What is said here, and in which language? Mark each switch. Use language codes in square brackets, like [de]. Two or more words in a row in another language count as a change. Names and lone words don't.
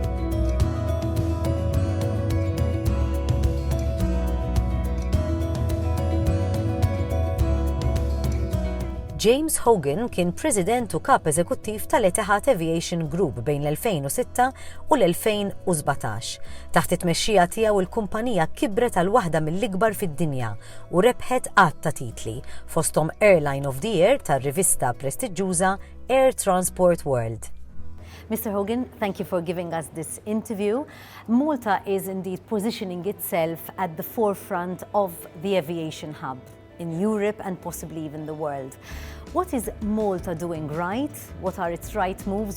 [mt] James Hogan kien President u Kap Eżekuttiv tal-Etihad Aviation Group bejn l-2006 u l-2017. Taħt it-tmexxija tiegħu il-kumpanija kibret għal waħda mill-ikbar fid-dinja u rebħet għadd ta' titli fosthom Airline of the Year tar-rivista prestiġjuża Air Transport World. [en] Mr. Hogan, thank you for giving us this interview. Malta is indeed positioning itself at the forefront of the aviation hub in Europe and possibly even the world. What is Malta doing right? What are its right moves?